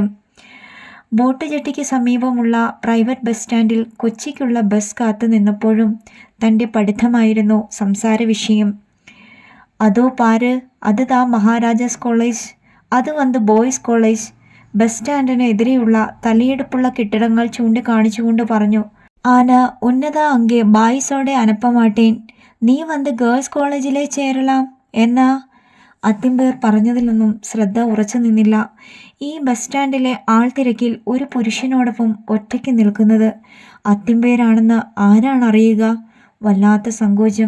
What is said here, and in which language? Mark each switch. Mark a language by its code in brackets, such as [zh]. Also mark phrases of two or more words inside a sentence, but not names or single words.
[ml] ബോട്ട് ജെട്ടിക്ക് സമീപമുള്ള പ്രൈവറ്റ് ബസ് സ്റ്റാൻഡിൽ കൊച്ചിക്കുള്ള ബസ് കാത്തു നിന്നപ്പോഴും തൻ്റെ പഠിത്തമായിരുന്നു സംസാര വിഷയം. [ta] அதோ பாரு, அது தான் மகாராஜாஸ் காலேஜ், அது வந்து [en] boys college. [ml] ബസ് സ്റ്റാൻഡിന് എതിരെയുള്ള തലയെടുപ്പുള്ള കെട്ടിടങ്ങൾ ചൂണ്ടിക്കാണിച്ചുകൊണ്ട് പറഞ്ഞു. [ta] ஆனா உன்னதான் அங்கே பாய்ஸோட அனுப்ப மாட்டேன். நீ வந்து [en] girls collegele [ta] சேரலாம் என்னா. [ml] അത്തിമ്പേർ പറഞ്ഞതിലൊന്നും ശ്രദ്ധ ഉറച്ചു നിന്നില്ല. ഈ ബസ് സ്റ്റാൻഡിലെ ആൾത്തിരക്കിൽ ഒരു പുരുഷനോടൊപ്പം ഒറ്റയ്ക്ക് നിൽക്കുന്നത് അത്തിമ്പേരാണെന്ന് ആരാണറിയുക? വല്ലാത്ത സങ്കോചം.